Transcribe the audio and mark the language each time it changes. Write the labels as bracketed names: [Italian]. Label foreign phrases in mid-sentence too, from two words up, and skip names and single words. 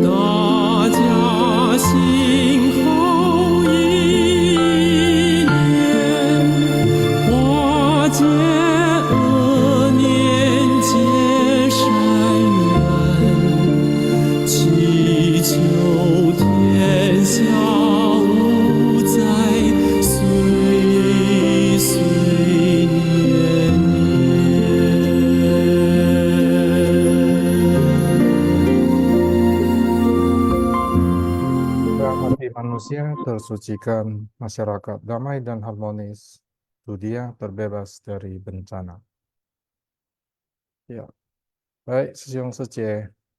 [Chinese] 大家心后一念，化解恶念结善缘，祈求天下无灾，岁岁年年。 [Indonesian] Agar hati manusia tersucikan, masyarakat damai dan harmonis, dunia terbebas dari bencana. Ya, baik, Sisyong Seje.